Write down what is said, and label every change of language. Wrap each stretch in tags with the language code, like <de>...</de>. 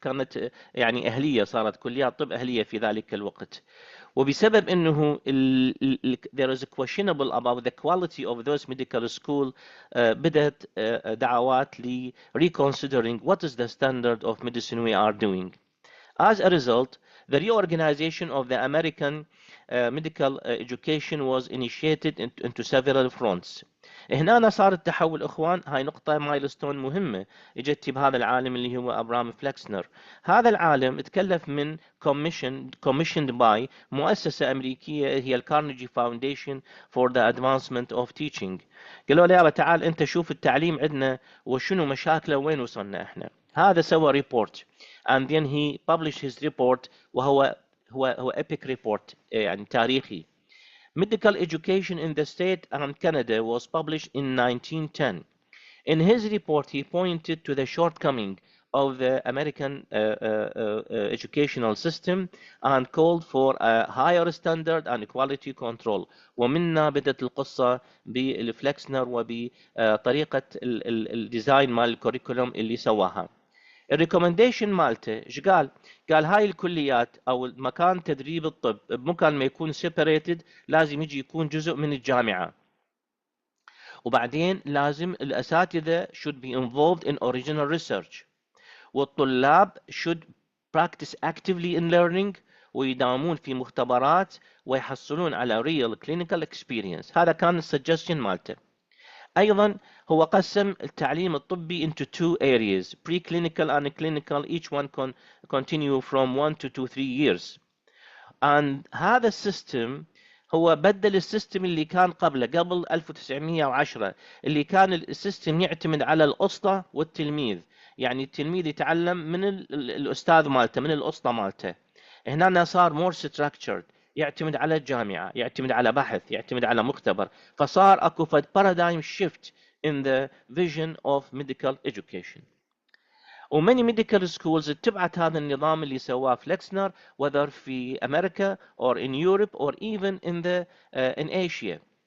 <ar>كانت يعني أهلية، صارت كليات طب أهلية في ذلك الوقت. وبسبب أنه</ar> <en>there is a questionable about the quality of those medical schools</en> <ar>بدأت دعوات ل</ar> <en>reconsidering what is the standard of medicine we are doing. As a result, the reorganization of the American medical education was initiated into several fronts.</en> <ar>هنا صار التحول اخوان، هاي نقطة مايلستون مهمة اجت بهذا العالم اللي هو ابرام فليكسنر. هذا العالم تكلف من</ar> <en>commissioned by</en> <ar>مؤسسة امريكية هي الكارنيجي فاونديشن</ar> <en>for the advancement of teaching.</en> <ar>قالوا له يابا تعال انت شوف التعليم عندنا وشنو مشاكله وين وصلنا احنا. هذا سوى ريبورت</ar> <en>and then he published his report</en> <ar>وهو</ar> <en>epic report</en> <ar>يعني تاريخي.</ar> <en>Medical education in the state and Canada was published in 1910. In his report, he pointed to the shortcoming of the American educational system and called for a higher standard and quality control.</en> <ar>ومنا بدأت القصة بالفلكسنر وبطريقة الديزاين مال الكوريكولوم اللي سواها. الريكومنديشن مالته ايش قال؟ قال هاي الكليات او مكان تدريب الطب بمكان ما يكون سيبريتد لازم يجي يكون جزء من الجامعه، وبعدين لازم الاساتذه</ar> <en>should be involved in original research،</en> <ar>والطلاب</ar> <en>should practice actively in learning</en> <ar>ويداومون في مختبرات ويحصلون على</ar> <en>real clinical experience.</en> <ar>هذا كان السجستشن مالته. أيضا هو قسم التعليم الطبي</ar> <en>into two areas, preclinical and clinical, each one continue from 1 to 3 years. And</en> <ar>هذا السيستم هو بدل السيستم اللي كان قبله، قبل 1910، اللي كان السيستم يعتمد على الأسطى والتلميذ. يعني التلميذ يتعلم من الأستاذ مالته، من الأسطى مالته. هنا صار</ar> <en>more structured،</en> <ar>يعتمد على الجامعة، يعتمد على بحث، يعتمد على مختبر. فصار اكو فد</ar> <en>paradigm shift in the vision of medical education.</en> <ar>وماني ميديكال سكولز اتبعت هذا النظام اللي سواه فليكسنر whether في أمريكا</ar> <en>or in Europe or even in Asia.</en>